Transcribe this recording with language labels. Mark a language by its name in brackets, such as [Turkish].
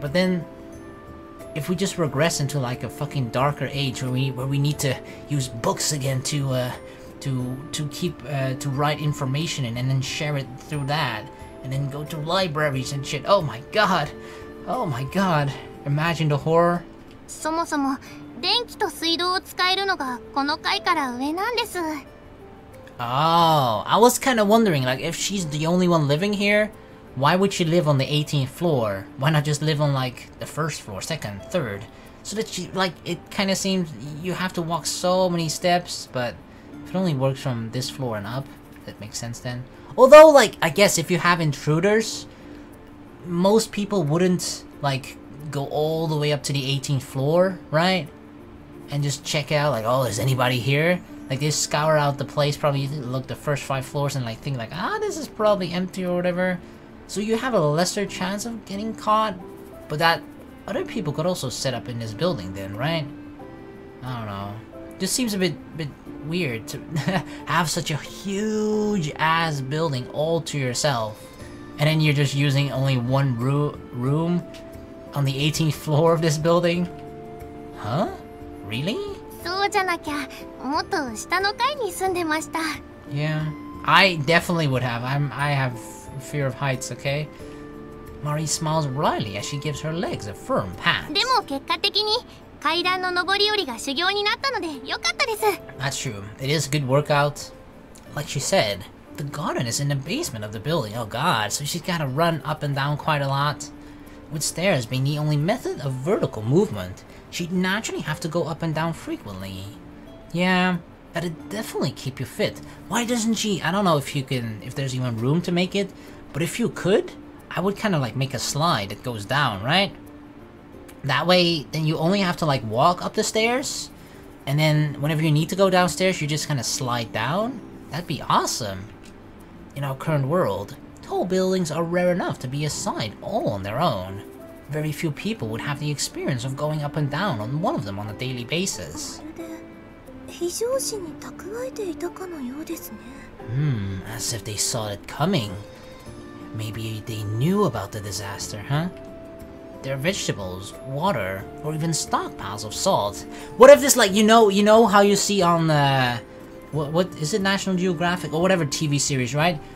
[English] But then if we just regress into like a fucking darker age where we need to use books again to write information in and then share it through that, and then go to libraries and shit. Oh my god. Oh my god. Imagine the horror. [Japanese] そもそも電気と水道を使えるのがこの階から上なんです。 [English] Oh, I was kind of wondering, like, if she's the only one living here, why would she live on the 18th floor? Why not just live on, like, the first floor, second, third? So that she, like, it kind of seems you have to walk so many steps, but if it only works from this floor and up, that makes sense then. Although, like, I guess if you have intruders, most people wouldn't, like, go all the way up to the 18th floor, right? And just check out, like, oh, is anybody here? Like, they scour out the place, probably look the first 5 floors and, like, think, like, ah, this is probably empty or whatever. So you have a lesser chance of getting caught. But that other people could also set up in this building then, right? I don't know. Just seems a bit weird to have such a huge-ass building all to yourself. And then you're just using only one room on the 18th floor of this building? Huh? Really? [Japanese] そうじゃなきゃもっと下の階に住んでました。 [English] Yeah, I definitely would have. I have fear of heights, okay? Mari smiles wryly as she gives her legs a firm pat. [Japanese] でも結果的に階段の上り下りが修行になったので良かったです。 [English] That's true. It is a good workout. Like she said, the garden is in the basement of the building. Oh god, so she's gotta run up and down quite a lot. With stairs being the only method of vertical movement, she'd naturally have to go up and down frequently. Yeah, that'd definitely keep you fit. Why doesn't she? I don't know if there's even room to make it, but if you could, I would kind of like make a slide that goes down, right? That way, then you only have to like walk up the stairs, and then whenever you need to go downstairs, you just kind of slide down. That'd be awesome. In our current world, tall buildings are rare enough to be a sight all on their own. Very few people would have the experience of going up and down on one of them on a daily basis. [Japanese] 非常時に蓄えていたかのようですね。 [English] As if they saw it coming. Maybe they knew about the disaster, huh? their vegetables, water, or even stockpiles of salt. What if this, like, you know how you see on what is it, National Geographic or whatever TV series, right?